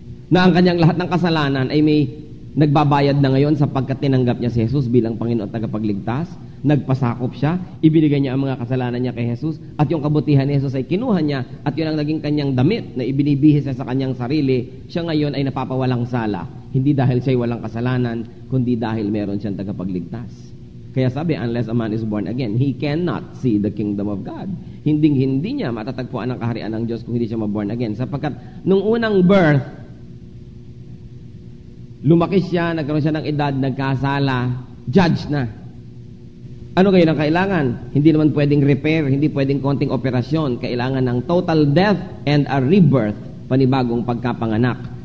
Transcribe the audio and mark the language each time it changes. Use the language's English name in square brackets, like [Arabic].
[Filipino] Na ang kanyang lahat ng kasalanan ay may nagbabayad na ngayon sapagkat tinanggap niya si Jesus bilang Panginoon at tagapagligtas, nagpasakop siya, ibinigay niya ang mga kasalanan niya kay Jesus, at yung kabutihan ni Jesus ay kinuha niya, at yun ang naging kanyang damit na ibinibihis niya sa kanyang sarili. Siya ngayon ay napapawalang sala, hindi dahil siya'y walang kasalanan, kundi dahil meron siyang tagapagligtas. Kaya sabi, [English] unless a man is born again, he cannot see the kingdom of God. [Filipino] Hindi niya matatagpuan ang kaharian ng Diyos kung hindi siya ma-born again. Sapagkat nung unang birth, lumaki siya, nagkaroon siya ng edad, nagkasala, judge na. Ano ngayon ang kailangan? Hindi naman pwedeng repair, hindi pwedeng konting operasyon. Kailangan ng [English] total death and a rebirth, [Filipino] panibagong pagkapanganak.